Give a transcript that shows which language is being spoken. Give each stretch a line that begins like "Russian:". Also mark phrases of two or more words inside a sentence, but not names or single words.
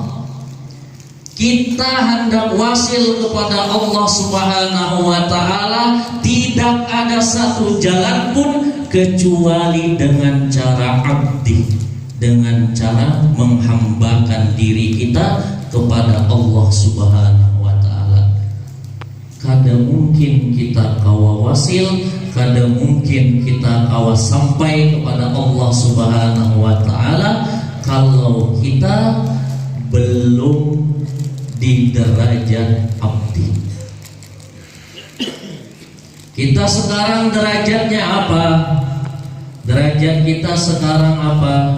Indonesian: Kita hendak wasil kepada Allah
Arabic: سبحانه وتعالى,
Indonesian: tidak ada satu jalan pun kecuali dengan cara abdi, dengan cara menghambakan diri kita kepada Allah
Arabic: سبحانه وتعالى.
Banjar: Kada mungkin kita kawa wasil, kada mungkin kita kawa sampai kepada Allah
Arabic: سبحانه وتعالى
Banjar: kalau kita belum di derajat abdi.
Indonesian: Kita sekarang derajatnya apa? Derajat kita sekarang apa?